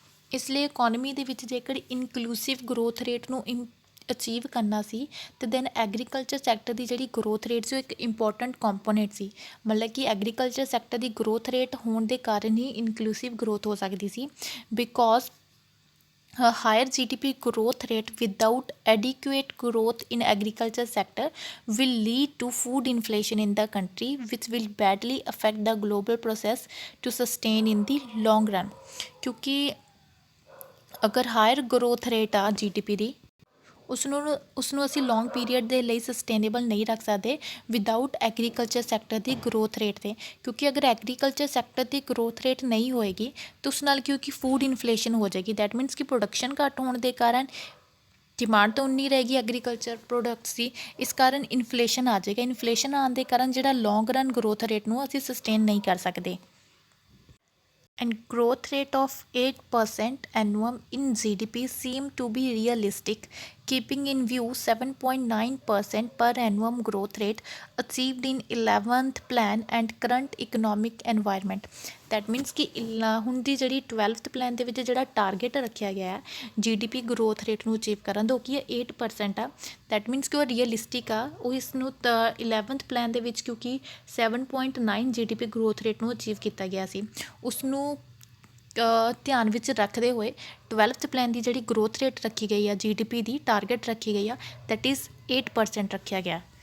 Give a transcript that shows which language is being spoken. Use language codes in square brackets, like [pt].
[pa] ਇਸ ਲਈ ਇਕੋਨਮੀ ਦੇ ਵਿੱਚ ਜੇਕਰ ਇਨਕਲੂਸਿਵ ਗਰੋਥ ਰੇਟ ਨੂੰ ਅਚੀਵ ਕਰਨਾ ਸੀ ਅਤੇ ਦੈਨ ਐਗਰੀਕਲਚਰ ਸੈਕਟਰ ਦੀ ਜਿਹੜੀ ਗਰੋਥ ਰੇਟ ਸੀ ਉਹ ਇੱਕ ਇੰਪੋਰਟੈਂਟ ਕੰਪੋਨੈਂਟ ਸੀ। ਮਤਲਬ ਕਿ ਐਗਰੀਕਲਚਰ ਸੈਕਟਰ ਦੀ ਗਰੋਥ ਰੇਟ ਹੋਣ ਦੇ ਕਾਰਨ ਹੀ ਇਨਕਲੂਸਿਵ ਗਰੋਥ ਹੋ ਸਕਦੀ ਸੀ, [en] Because higher GDP growth rate without adequate growth in agriculture sector will lead to food inflation in the country, which will badly affect the global process to sustain in the long run. [pa] ਕਿਉਂਕਿ ਅਗਰ hire growth rate ਆ GDP ਦੀ ਉਸਨੂੰ ਅਸੀਂ ਲੌਂਗ period ਦੇ ਲਈ sustainable ਨਹੀਂ ਰੱਖ ਸਕਦੇ ਵਿਦਆਊਟ ਐਗਰੀਕਲਚਰ ਸੈਕਟਰ ਦੀ ਗਰੋਥ ਰੇਟ 'ਤੇ, ਕਿਉਂਕਿ ਅਗਰ ਐਗਰੀਕਲਚਰ ਸੈਕਟਰ ਦੀ ਗਰੋਥ ਰੇਟ ਨਹੀਂ ਹੋਏਗੀ ਤਾਂ ਉਸ ਨਾਲ ਕਿਉਂਕਿ ਫੂਡ ਇਨਫਲੇਸ਼ਨ ਹੋ ਜਾਏਗੀ। ਦੈਟ ਮੀਨਸ ਕਿ ਪ੍ਰੋਡਕਸ਼ਨ ਘੱਟ ਹੋਣ ਦੇ ਕਾਰਨ ਡਿਮਾਂਡ ਤਾਂ ਉਨੀ ਰਹੇਗੀ ਐਗਰੀਕਲਚਰ ਪ੍ਰੋਡਕਟਸ ਦੀ, ਇਸ ਕਾਰਨ ਇਨਫਲੇਸ਼ਨ ਆ ਜਾਏਗਾ। ਇਨਫਲੇਸ਼ਨ ਆਉਣ ਦੇ ਕਾਰਨ ਜਿਹੜਾ ਲੌਂਗ ਰਨ ਗਰੋਥ ਰੇਟ ਨੂੰ ਅਸੀਂ ਸਸਟੇਨ ਨਹੀਂ ਕਰ ਸਕਦੇ। [en] And growth rate of 8% annum in GDP seem to be realistic, keeping in view 7.9% per annum growth rate achieved in 11th plan and current economic environment. That means [pa] ਕਿ ਹੁਣ ਦੀ ਜਿਹੜੀ 12th plan ਦੇ ਵਿੱਚ ਜਿਹੜਾ target ਰੱਖਿਆ ਗਿਆ ਹੈ GDP growth rate ਨੂੰ ਅਚੀਵ ਕਰਨ ਦਾ ਉਹ ਕੀ ਹੈ 8% ਆ। ਦੈਟ ਮੀਨਸ ਕਿ ਉਹ ਰੀਅਲਿਸਟਿਕ ਆ, ਉਹ ਇਸ ਨੂੰ 11th ਪਲਾਨ ਦੇ ਵਿੱਚ ਕਿਉਂਕਿ 7.9 GDP ਗਰੋਥ ਰੇਟ ਨੂੰ ਅਚੀਵ ਕੀਤਾ ਗਿਆ ਸੀ, ਉਸਨੂੰ ਧਿਆਨ ਵਿੱਚ ਰੱਖਦੇ ਹੋਏ 12th ਪਲਾਨ ਦੀ ਜਿਹੜੀ ਗਰੋਥ ਰੇਟ ਰੱਖੀ ਗਈ ਆ GDP ਦੀ ਟਾਰਗੇਟ ਰੱਖੀ ਗਈ ਆ ਦੈਟ ਇਜ਼ 8% ਰੱਖਿਆ ਗਿਆ।